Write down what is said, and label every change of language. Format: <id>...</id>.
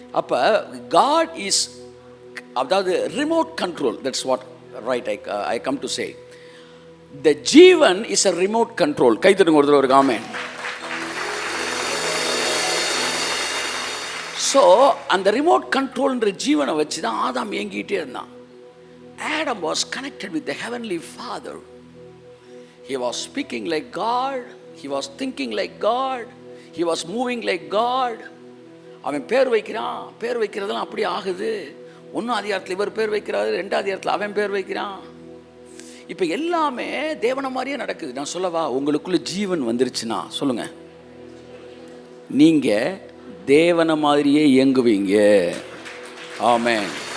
<en>அப்போ God is, அதாவது remote control. That's what right I come to say. The jeevan is a remote control.</en> <ta>கை தட்டுங்க ஒருத்தர் ஒரு ஆமென். So அந்த ரிமோட் கண்ட்ரோல்ன்ற ஜீவனை வச்சு தான் ஆதாம் இயங்கிட்டே இருந்தான்.</ta> <en>Adam was connected with the heavenly Father. He was speaking like God. He was thinking like God. He was moving like God.</en> <ta>அவன் பேர் வைக்கிறான், பேர் வைக்கிறதெல்லாம் அப்படி ஆகுது. 1 அதிகாரத்தில் இவர் பேர் வைக்கிறாரு, 2 அதிகாரத்தில் அவன் பேர் வைக்கிறான். இப்போ எல்லாமே தேவனை மாதிரியே நடக்குது. நான் சொல்லவா, உங்களுக்குள்ள ஜீவன் வந்துருச்சுன்னா சொல்லுங்க, நீங்க தேவனை மாதிரியே இயங்குவீங்க. ஆமென்.</ta>